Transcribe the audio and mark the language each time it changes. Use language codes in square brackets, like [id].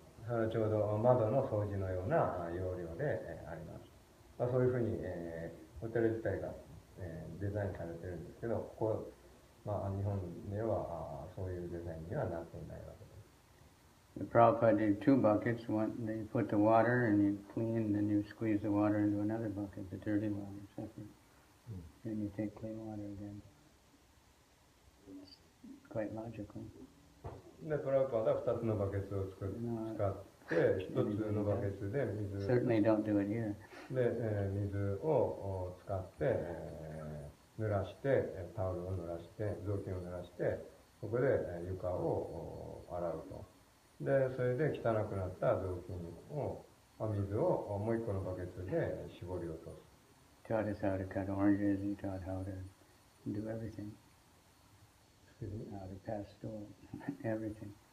[ja] それはちょうど窓の掃除のような要領であります。そういうふうに、ホテル自体が、デザインされてるんですけど、ここ、日本ではそういうデザインにはなっていないわけです。 [en] The Prabhupada did two buckets. One, they put the water and you clean, and then you squeeze the water into another bucket, the dirty water separate. Then you take clean water again. It's quite logical. [ja] で、プラブパーは2つのバケツを使って1つのバケツで水 [en] Certainly don't do it here. [ja] で、水を使って、濡らしてタオルを濡らして雑巾を濡らしてそこで床を洗うと。で、それで汚くなった雑巾を水をもう一個のバケツで絞り落とす。 [en] Taught us how to cut oranges. He taught how to do everything. How to pass stool, everything.